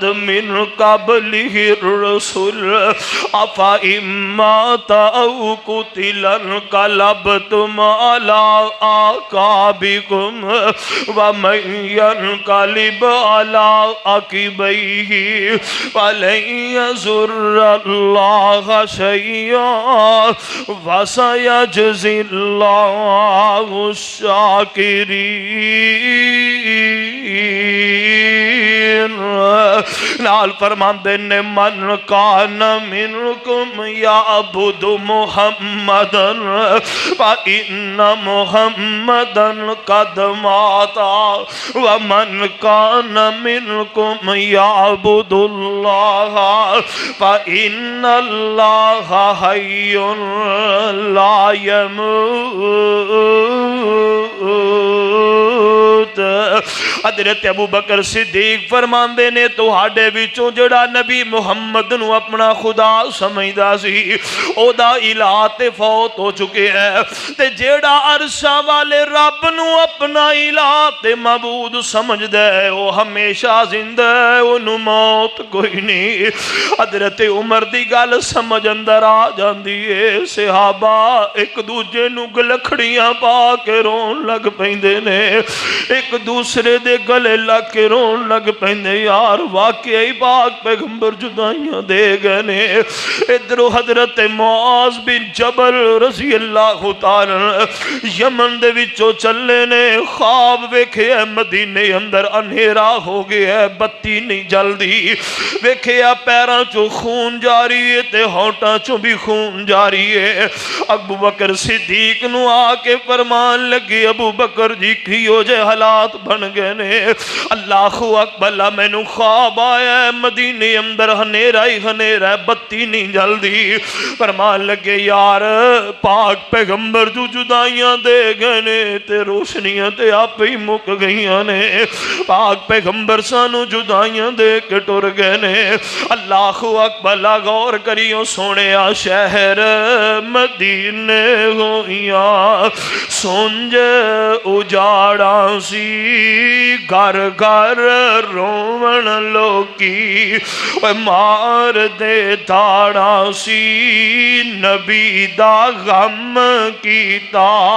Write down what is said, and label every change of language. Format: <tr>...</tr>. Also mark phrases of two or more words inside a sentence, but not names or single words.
<ar>مِنْ قَبْلِهِ الرُّسُلُ أَفَإِن مَّاتَ أَوْ قُتِلَ انقلبتم عَلَىٰ أَعْقَابِكُمْ وَمَن يَنقلب عَلَىٰ عَقِبَيْهِ فَلَن يَضُرَّ اللَّهَ شَيْئًا وَسَيَجْزِي اللہ الشاکرین۔</ar> <pa>نال فرماندے نے</pa> <ar>من کان منکم یعبد محمدًا فإن محمدًا قد مات ومن کان منکم یعبد اللہ فإن اللہ حی لا يموت۔</ar> <pa>حضرت ابو بکر صدیق فرماندے نے تہاڈے وچوں جڑا نبی محمد نو اپنا خدا سمجھدا سی او دا الہ تے فوت ہو چکے ہے تے جڑا عرشاں والے رب نو اپنا الہ تے معبود سمجھدا ہے او ہمیشہ زندہ ہے اونوں موت کوئی نہیں۔ حضرت عمر دی گل سمجھ اندر آ جاندی ہے، صحابہ ایک دوجے نو گلکھڑیاں پا کے رون لگ پیندے نے، ایک دوسرے دے گلے لگ کے رون لگ پیندے، یار واقعی پاک پیغمبر جدائیاں دے گئے نے۔ ادھرو حضرت معاذ بن جبل</pa> <ar>رضی اللہ تعالی</ar> <pa>یمن دے وچوں چلے نے، خواب ویکھے مدینے اندر انہیرا ہو گیا ہے، بتی نہیں جلدی، ویکھیا پیراں چوں خون جاری ہے تے ہونٹاں چوں بھی خون جاری ہے۔ ابو بکر صدیق نو آ کے فرمان لگے، ابو بکر جی کیو جے حالات بن گئے نے؟</pa> <ar>اللہ اکبر،</ar> <pa>مینوں خواب آیا ہے مدینے اندر ہنیرا ہی ہنیرا ہے، بتی نہیں جلدی۔ فرمان لگے یار پاک پیغمبر جو جدائیاں دے گئے نے تے روشنیاں تے آپ ہی مک گئیاں نے، پاک پیغمبر سانو جدائیاں دے کے ٹر گئے نے۔</pa> <ar>اللہ اکبر،</ar> <pa>غور کریو سونے شہر مدینے ہویاں سونج اجاڑاں سی، گھر گھر روون لوکی مار دے تاڑاں سی، نبی دا غم کیتا</pa>